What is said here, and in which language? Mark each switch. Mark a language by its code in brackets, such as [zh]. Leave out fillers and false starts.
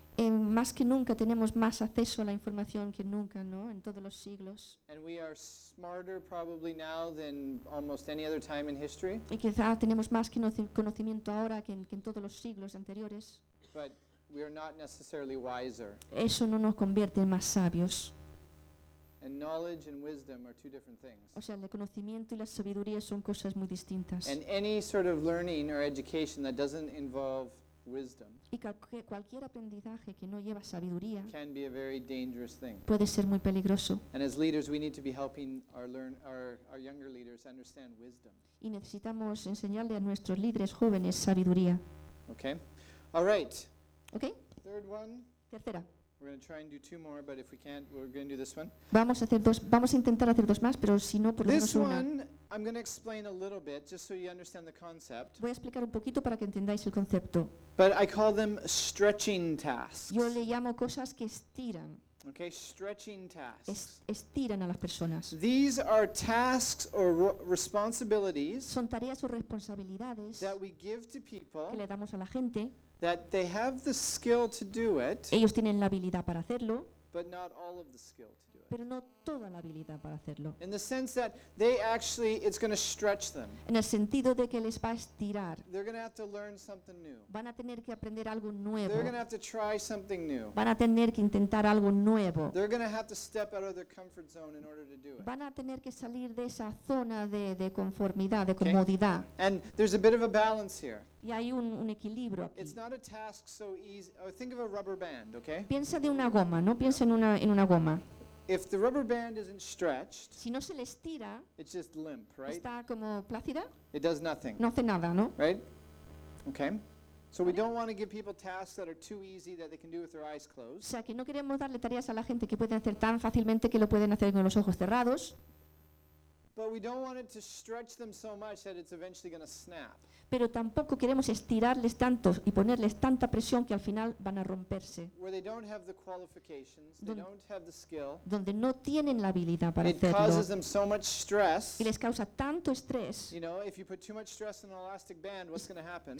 [es] más que nunca tenemos más acceso a la información que nunca, ¿no? En todos los siglos. [en] And we are smarter probably now than almost any other time in history. [es] Y quizá tenemos más conocimiento ahora que en todos los siglos anteriores. [en] But we are not necessarily wiser. [es] Eso no nos convierte en más sabios. [en] And knowledge and wisdom are two different things. [es] O sea, el conocimiento y la sabiduría son cosas muy distintas. [en] And any sort of learning or education that doesn't involve wisdom. [es] Y cualquier aprendizaje que no lleva sabiduría [en] can be a very dangerous thing. [es] Puede ser muy peligroso. [en] And as leaders, we need to be helping our younger leaders understand wisdom. [es] Y necesitamos enseñarle a nuestros líderes jóvenes sabiduría. [en] Okay. All right. Okay. Third one. [es] Tercera. [en] We're going to try and do two more, but if we can't, we're going to do this one. [es] Vamos a hacer dos. Vamos a intentar hacer dos más, pero si no, por lo menos una. [en] This one, I'm going to explain a little bit, just so you understand the concept. [es] Voy a explicar un poquito para que entendáis el concepto. [en] But I call them stretching tasks. [es] Yo le llamo cosas que estiran. [en] Okay, stretching tasks. [es] Estiran a las personas. [en] These are tasks or responsibilities. [es] Son tareas o responsabilidades. [en] That we give to people. [es] Que le damos a la gente. [en] That they have the skill to do it. [es] Ellos tienen la habilidad para hacerlo. [en] But not all of the skill to do it. [es] Pero no toda la habilidad para hacerlo. [en] In the sense that they actually, it's going to stretch them. [es] En el sentido de que les va a estirar. [en] They're going to have to learn something new. [es] Van a tener que aprender algo nuevo. [en] They're going to have to try something new. [es] Van a tener que intentar algo nuevo. [en] They're going to have to step out of their comfort zone in order to do it. [es] Van a tener que salir de esa zona de conformidad, de comodidad. [en] Okay. And there's a bit of a balance here. [es] Y hay un equilibrio aquí. [en] It's not a task so easy. Oh, think of a rubber band, okay? [es] Piensa de una goma, no piensa en una goma. [en] If the rubber band isn't stretched, [es] si no se le estira, [en] it's just limp, right? [es] Está como plácida. [en] It does nothing. [es] No hace nada, ¿no? [en] Right? Okay. So we don't want to give people tasks that are too easy that they can do with their eyes closed. [es] O sea, que no queremos darle tareas a la gente que pueden hacer tan fácilmente que lo pueden hacer con los ojos cerrados. [en] But we don't want it to stretch them so much that it's eventually going to snap. [es] Pero tampoco queremos estirarles tanto y ponerles tanta presión que al final van a romperse. [en] Where they don't have the qualifications, they don't have the skill. [es] Donde no tienen la habilidad para [en] hacerlo. It causes them so much stress. [es] Y les causa tanto estrés. [en] You know, if you put too much stress in an elastic band, what's going to happen?